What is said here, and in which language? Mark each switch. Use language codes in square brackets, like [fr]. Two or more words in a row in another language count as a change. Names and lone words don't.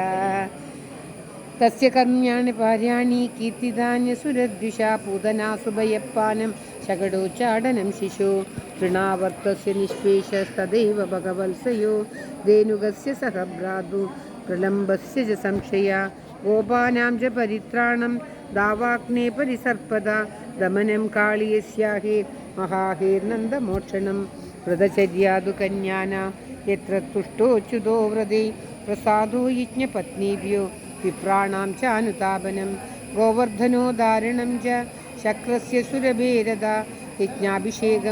[sa] തസ്യ കർമ്മ്യാണി പാര്യാണി കീർത്തിദാന്യസുരദ്വിഷാ പൂതനാസുഭയപ്പാനം ശകടോച്ചാടനം ശിശോ തൃണാവർത്തസ്യ നിഷ്പേഷസ്തദൈവ ഭഗവത്സയോ ധേനുകസ്യ സഹ ഭ്രാതു പ്രലംബസ്യ ച സംശയ. ഗോപാനാം ച പരിത്രാണം ദാവാഗ്നേ പരിസർപ്പദ दमनं काळीयस्याहेर् महाहेर्नन्दमोक्षणं व्रतचर्यादु कन्यानां यत्र तुष्टोच्युतो व्रते प्रसादो यज्ञपत्नीभ्यो विप्राणां च अनुतापनं गोवर्धनोदारणं च शक्रस्य सुरभेरदा यज्ञाभिषेकं